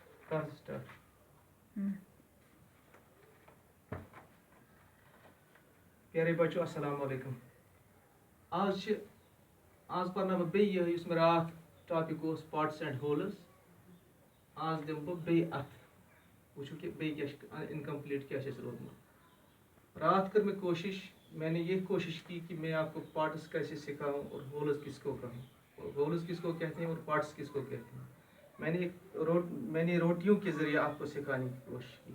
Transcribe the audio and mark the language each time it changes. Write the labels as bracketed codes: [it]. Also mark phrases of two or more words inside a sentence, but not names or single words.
[ks] कर स्टार्ट। [hi] प्यारे बच्चों [ar] السلام عليكم. [ks] आज पढ़ना बह बे युस मे रात टॉपिक ओस [en] parts and wholes. [ks] आज दिम बह बे अथ वुचो कि बे क्या इनकम्प्लीट क्या रोदमुत। रात कर मैं कोशिश, [hi] मैंने ये कोशिश की कि मैं आपको पार्ट्स कैसे सिखाऊं और होल्स किसको कहूँ, होल्स किसको कहते हैं और पार्ट्स किसको कहते हैं। मैंने रोटियों के ज़रिए आपको सिखाने की कोशिश की।